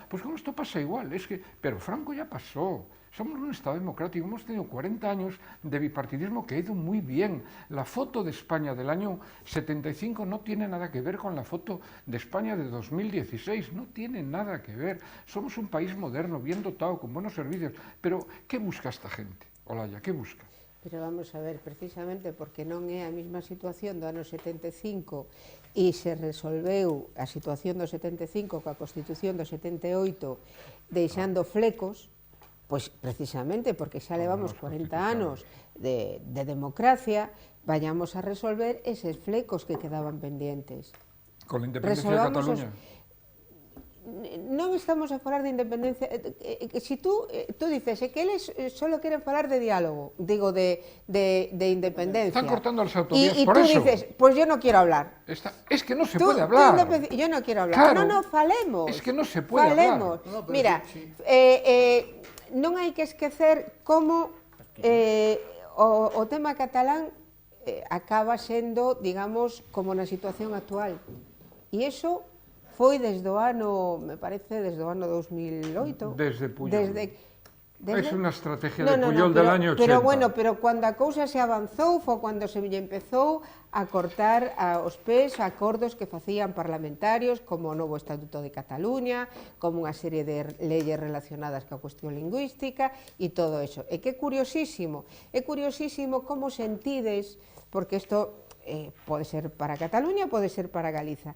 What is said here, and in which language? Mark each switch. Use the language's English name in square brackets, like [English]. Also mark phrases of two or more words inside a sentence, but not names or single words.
[Spanish] Pues con esto pasa igual, pero Franco ya pasó. Somos un Estado democrático, hemos tenido 40 años de bipartidismo que ha ido muy bien. La foto de España del año 75 no tiene nada que ver con la foto de España de 2016, no tiene nada que ver. Somos un país moderno, bien dotado, con buenos servicios. Pero, ¿qué busca esta gente, Olaya? ¿Qué busca? Pero vamos a ver, precisamente porque [Galician] non é a mesma situación do ano 75 e se resolveu a situación do 75 coa Constitución do 78 deixando flecos, pois precisamente porque xa levamos 40 anos de democracia, [Spanish] vayamos a resolver [Galician] eses flecos [Spanish] que quedaban pendientes. Con la independencia de Cataluña. [Galician] non estamos a falar de independencia. [Spanish] Si tú dices que [Galician] eles solo queren falar de diálogo, digo, de independencia. [Spanish] Están cortando las autovías y por tú eso. dices, pues yo no quiero hablar. Es que no se puede hablar. Yo no quiero hablar. Claro, [Galician] No, falemos. [Spanish] es que no se puede [Galician] falemos. [Spanish] hablar. No, pero Mira, sí. [Galician] non hai que esquecer como o tema catalán acaba sendo, digamos, como na situación actual. E iso foi desde o ano, me parece, desde o ano 2008. [Spanish] Desde Puyol. Es una estrategia de No, Puyol del año 80. [Galician] Pero bueno, pero cando a cousa se avanzou foi cando se lle empezou a cortar aos pés acordos que facían parlamentarios como o novo Estatuto de Cataluña, como unha serie de [Spanish] leyes relacionadas [Galician] coa cuestión lingüística e [Spanish] todo eso. [Galician] É que é curiosísimo como sentides, porque isto pode ser para Cataluña, pode ser para Galiza.